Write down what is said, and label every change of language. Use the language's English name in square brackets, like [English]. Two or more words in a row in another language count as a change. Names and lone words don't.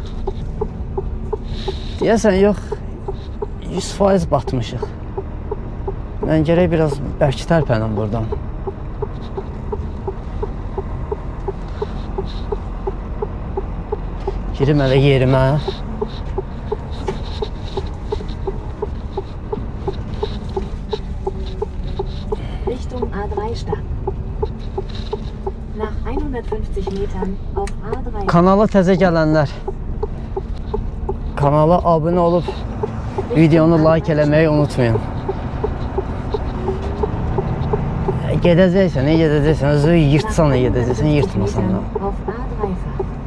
[Azerbaijani] Deyəsən yox, 100% batmışıq. Mən gərək biraz bərk tərpənim buradan. Girim hələ yerimə. [German] Richtung A3 starten. Nach 150 Metern auf A3. [Azerbaijani] Kanala təzə gələnlər, kanala abunə olub videonu like eləməyi unutmayın. Gedəcəksən, özü yırtsan gedəcəksən, yırtmasan da. [German] Auf A3 fahren.